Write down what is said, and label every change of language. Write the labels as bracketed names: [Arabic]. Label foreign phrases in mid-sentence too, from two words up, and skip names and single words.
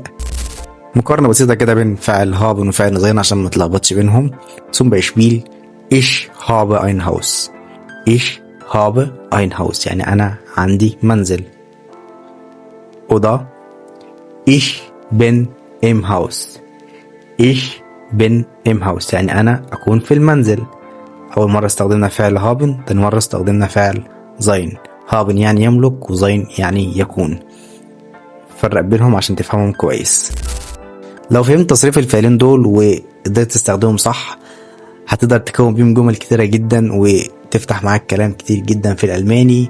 [Arabic] مقارنة بسيطة كده بين فعل haben وفعل زين عشان ما تلخبطش بينهم. [German] zum Beispiel ich habe ein Haus. ich habe ein Haus [Arabic] يعني أنا عندي منزل. [German] oder ich bin im Haus. ich bin im Haus [Arabic] يعني أنا أكون في المنزل. أول مرة استخدمنا فعل هابن، تاني مرة استخدمنا فعل زين. هابن يعني يملك وزين يعني يكون. فرق بينهم عشان تفهمهم كويس. لو فهمت تصريف الفعلين دول وقدرت تستخدمهم صح هتقدر تكون بيهم جمل كتيرة جدا وتفتح معاك كلام كتير جدا في الألماني.